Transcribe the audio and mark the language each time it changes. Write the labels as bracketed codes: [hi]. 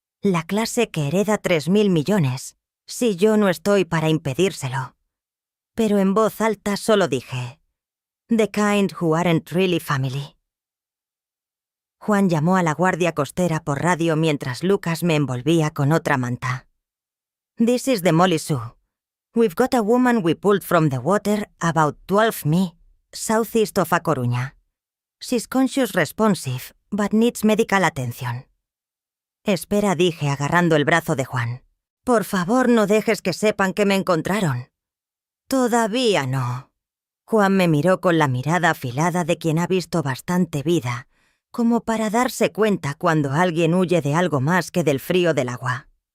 [es] La clase que hereda 3.000 millones, si yo no estoy para impedírselo. Pero en voz alta solo dije, [en] «The kind who aren't really family». [es] Juan llamó a la guardia costera por radio mientras Lucas me envolvía con otra manta. [en] «This is the Molly Sue. We've got a woman we pulled from the water about 12 mi, southeast of A Coruña. She's conscious responsive, but needs medical attention». [es] «Espera», dije agarrando el brazo de Juan. «Por favor, no dejes que sepan que me encontraron». «Todavía no». Juan me miró con la mirada afilada de quien ha visto bastante vida, como para darse cuenta cuando alguien huye de algo más que del frío del agua.